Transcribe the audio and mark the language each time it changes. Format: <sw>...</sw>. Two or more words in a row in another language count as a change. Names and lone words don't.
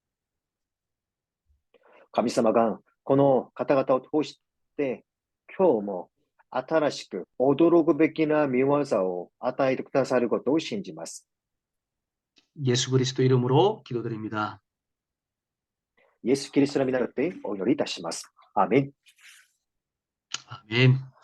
<ja>神様がこの方々を通して今日も新しく驚くべきな見業を与えてくださることを信じます。</ja> <ko>예수 그리스도 이름으로 기도드립니다.</ko> <ja>イエス・キリストの皆によってお祈りいたします。アーメン。</ja> <ko>아멘.</ko>